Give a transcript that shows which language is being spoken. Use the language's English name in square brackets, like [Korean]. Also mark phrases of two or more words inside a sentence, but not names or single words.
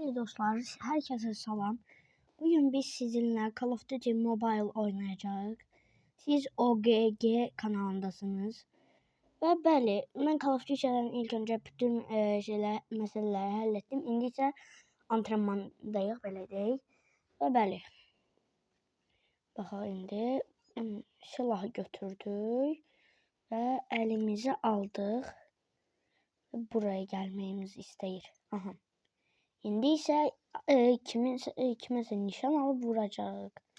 [Azerbaijani] Bəli dostlar, herkese salam. [Turkish] Bugün biz sizinle Call of Duty Mobile oynayacağız. [Azerbaijani] Siz OGG kanalındasınız. [Turkish] Ve bəli, ben Call of Duty'den ilk önce bütün meseleleri hallettim. [Azerbaijani] İndi isə antrenmandayıq, belə deyək. Və bəli. Baxa indi silahı götürdük ve elimizi aldıq. Buraya gelməyimizi istəyir. Aha. İndi isə kiməsə nişan alıp vuracaq.